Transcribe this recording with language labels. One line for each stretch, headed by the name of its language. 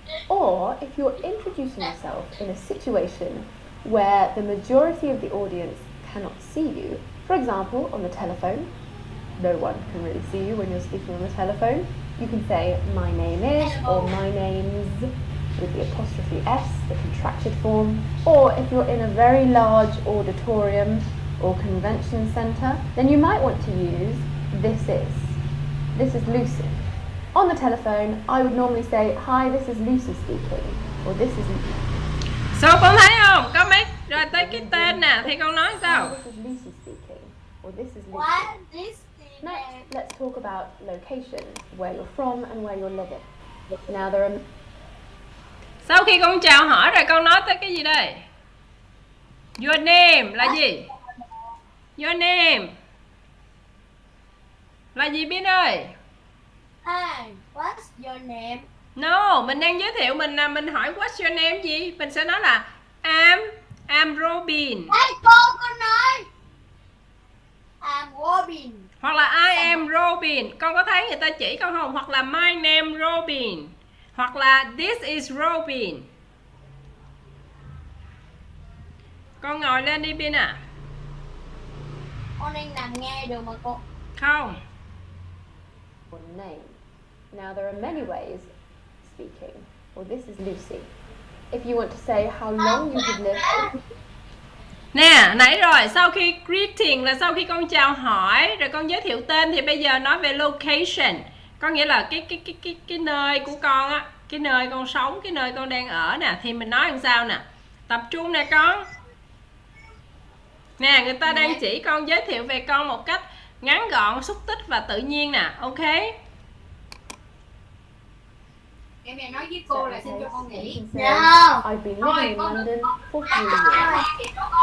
English: Or if you're introducing yourself in a situation where the majority of the audience cannot see you, for example, on the telephone, no one can really see you when you're speaking on the telephone, you can say, my name is, or my name's, with the apostrophe S, the contracted form. Or if you're in a very large auditorium or convention centre, then you might want to use this is Lucy. On the telephone, I would normally say, hi, this is Lucy speaking, or this is...
Vietnamese: So con thấy không? Có mấy... Rồi tới cái tên nè, thì con nói sao?
English: This is Lucy speaking, or this is Lucy. What? This thing. Next, let's talk about location, where you're from and where you're living. Now there are...
Vietnamese: Sau khi con chào hỏi rồi con nói tới cái gì đây?
English: Your name
Vietnamese: là gì? Your name là gì Bin ơi?
English: Hi, what's your name?
Vietnamese: No, mình đang giới thiệu mình hỏi
English: what's your name
Vietnamese: gì? Mình sẽ nói là
English: I'm Robin.
Vietnamese: Hey, cô nói
English: I'm Robin.
Vietnamese: Hoặc là
English: I am Robin.
Vietnamese: Con có thấy người ta chỉ con không? Hoặc là
English: my name Robin.
Vietnamese: Hoặc là
English: this is Robin.
Vietnamese: Con ngồi lên đi Bin à. Con đang nằm nghe được mà cô. Không.
English: Your name. Now there are many ways of speaking. Well, this is Lucy. If you want to say how long you have lived.
Vietnamese: Nè, nãy rồi, sau khi greeting là sau khi con chào hỏi rồi con giới thiệu tên, thì bây giờ nói về location. Có nghĩa là cái nơi của con á, cái nơi con sống, cái nơi con đang ở nè, thì mình nói làm sao nè. Tập trung nè con. Nè, người ta đang chỉ con giới thiệu về con một cách ngắn gọn, xúc tích và tự nhiên nè, ok? Em này nói với cô là xin cho con nghỉ.
English: I've been living in London for 3 years.